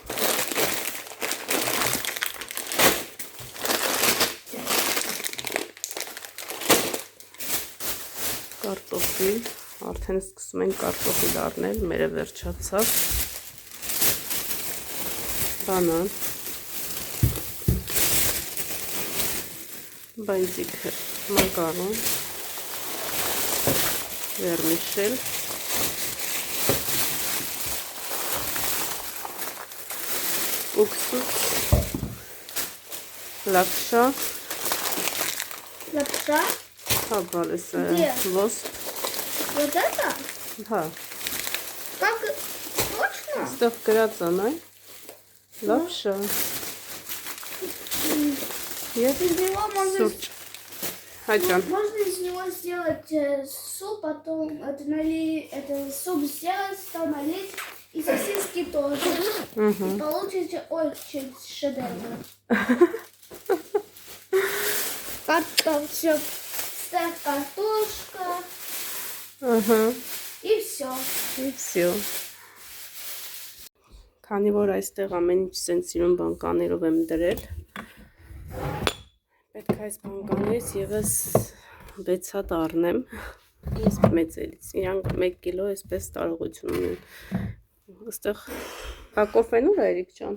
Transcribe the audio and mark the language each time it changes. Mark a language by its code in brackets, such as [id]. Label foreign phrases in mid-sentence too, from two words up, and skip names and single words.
[hy] կարտոֆիլ, արդեն սկսում ենք կարտոֆիլ առնել, մերը վերջացավ, բանան, բայձիքը, մակարոն, վերմիշել, [ru] уксус, лапша. Лапша? [hy] Հա, բալես ոսպ։ [ru] Вот это? [hy] Հա, [ru] Как? Точно? [hy] ստեղ գրած անայ, լապշա։ Եվ [ru] Из него можно, [hy] սուրճ։ Հա ջան, [ru] можно из него сделать суп, потом это суп сделать, там налить и сосиски тоже. И получите очень шедевр. Как-то все, стейк, картошка [hy] ահա, [ru] и все. [hy] եւ всё։ Քանի որ այստեղ ամեն ինչ սենց սիրուն բանկաներով եմ դրել, պետք է այս բանկաներից եւս 6 հատ առնեմ։ Ես մեծելից, իրանք 1 կիլո այսպես տարողություն ունեն։ Այստեղ հա կոֆեն ուր է Էրիկ ջան։